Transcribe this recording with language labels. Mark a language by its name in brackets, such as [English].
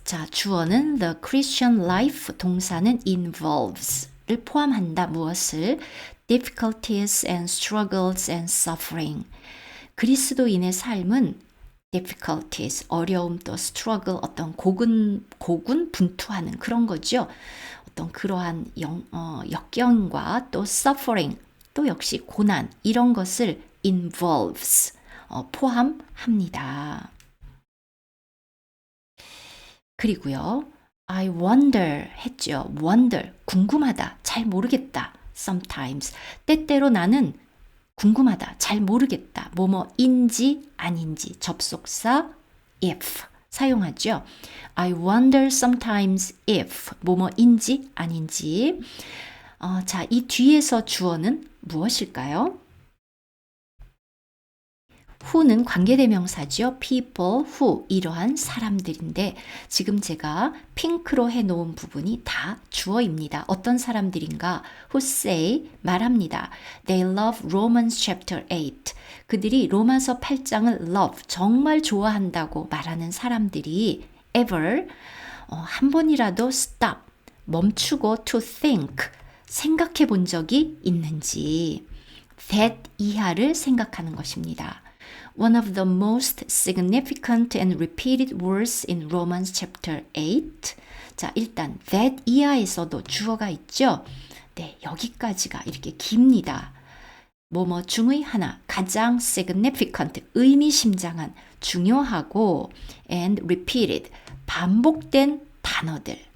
[Korean] 자, 주어는 [English] the Christian life, [Korean] 동사는 involves를 포함한다. 무엇을? [English] difficulties and struggles and suffering. [Korean] 그리스도인의 삶은 difficulties, 어려움 또 struggle, 어떤 고군분투하는 그런 거죠. 어떤 그러한 역경과 또 suffering, 또 역시 고난, 이런 것을 involves, 포함합니다. 그리고요, [English] I wonder [Korean] 했죠. wonder, 궁금하다, 잘 모르겠다. sometimes, 때때로 나는 궁금하다, 잘 모르겠다. 뭐뭐인지 아닌지, 접속사 if 사용하죠. [English] I wonder sometimes if, [Korean] 뭐뭐인지 아닌지. 자, 이 뒤에서 주어는 무엇일까요? who는 관계대명사죠. people, who, 이러한 사람들인데 지금 제가 핑크로 해놓은 부분이 다 주어입니다. 어떤 사람들인가? [English] who say, [Korean] 말합니다. [English] They love Romans chapter 8. [Korean] 그들이 로마서 8장을 love, 정말 좋아한다고 말하는 사람들이 ever, 한 번이라도 stop, 멈추고 to think, 생각해 본 적이 있는지 that 이하를 생각하는 것입니다. [English] One of the most significant and repeated words in Romans chapter 8. [Korean] 자, 일단 that 이하에서도 주어가 있죠. 네, 여기까지가 이렇게 깁니다. 뭐뭐 중의 하나, 가장 significant, 의미심장한, 중요하고 [English] and repeated, [Korean] 반복된 단어들.